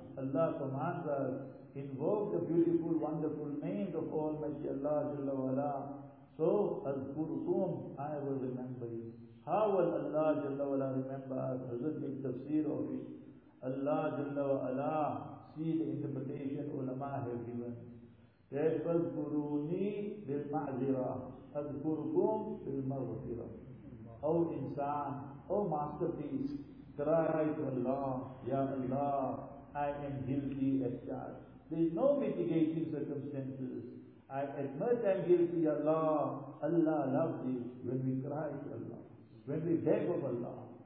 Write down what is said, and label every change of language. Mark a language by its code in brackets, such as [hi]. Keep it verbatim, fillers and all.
[en] Allah commands us, invoke the beautiful, wonderful names of Almighty Allah Jalla wa Ala. So, Azkurukum, I will remember you. How will Allah Jalla wa Ala remember us? Hazrat makes tafsir of it. Allah Jalla wa Ala, see the interpretation ulama have given. [ar] That فَذْكُرُونِي بِالْمَعْذِرَةِ أَذْكُرُكُمْ بِالْمَغْفِرَةِ. [en] O insan, O masterpiece, cry to Allah, Ya Allah, I am guilty as charged. There is no mitigating circumstances. I admit I am guilty, Allah. Allah loves it when we cry to Allah, when we beg of Allah.